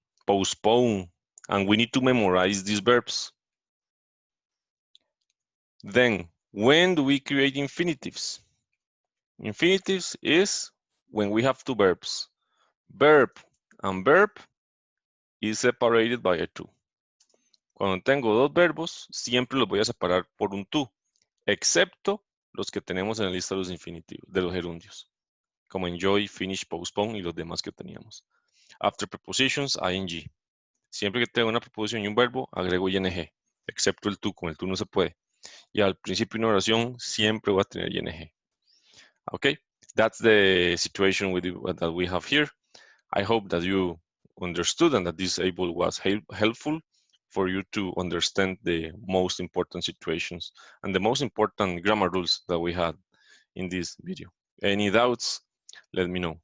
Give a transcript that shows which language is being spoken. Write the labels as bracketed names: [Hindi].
[English] Postpone, and we need to memorize these verbs. Then, when do we create infinitives? Infinitives is when we have two verbs. Verb and verb is separated by a to. [Spanish] Cuando tengo dos verbos, siempre los voy a separar por un to, excepto los que tenemos en la lista de los infinitivos, de los gerundios, como enjoy, finish, postpone y los demás que teníamos. [English] After prepositions, ing. [Spanish] Siempre que tengo una preposición y un verbo, agrego ing, excepto el to, con el to no se puede. Y al principio de una oración, siempre voy a tener ing. [English] Okay, that's the situation that we have here. I hope that you understood and that this able was helpful for you to understand the most important situations and the most important grammar rules that we had in this video. Any doubts, let me know.